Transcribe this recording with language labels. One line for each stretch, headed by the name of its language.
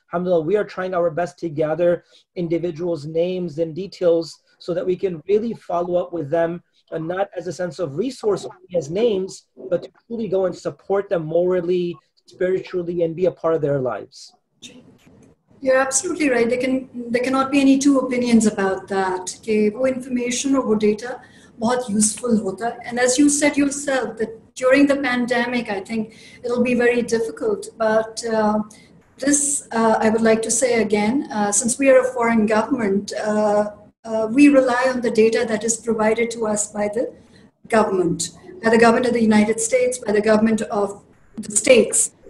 English: Alhamdulillah, we are trying our best to gather individuals' names and details so that we can really follow up with them, and not as a sense of resource only as names, but to truly go and support them morally, spiritually, and be a part of their lives. You're absolutely right. There cannot be any two opinions about that.
Hindi: कि वो information or वो data बहुत useful होता है.
English: And as you said yourself, that during the pandemic, I think it'll be very difficult. But this, I would like to say again, since we are a foreign government, we rely on the data that is provided to us by the government of the United States, by the government of the states.